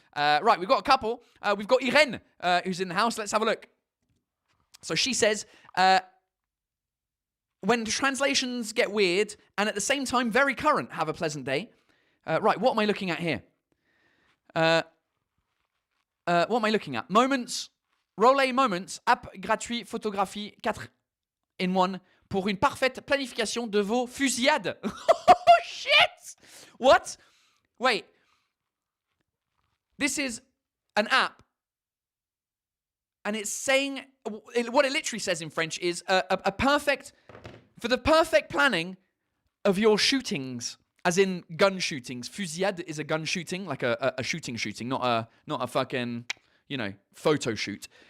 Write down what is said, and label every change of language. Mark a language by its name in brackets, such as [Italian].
[English] Right, we've got a couple. We've got Irene, who's in the house. Let's have a look. So she says, when translations get weird and at the same time very current, have a pleasant day. Right, what am I looking at here? What am I looking at? [French] Moments, Relay Moments, app gratuit, photographie, 4 in 1 pour une parfaite planification de vos fusillades. [English] Oh, shit! What? Wait. This is an app, and it's saying, what it literally says in French is for the perfect planning of your shootings. As in gun shootings. Fusillade is a gun shooting, like a shooting, not a fucking, photo shoot.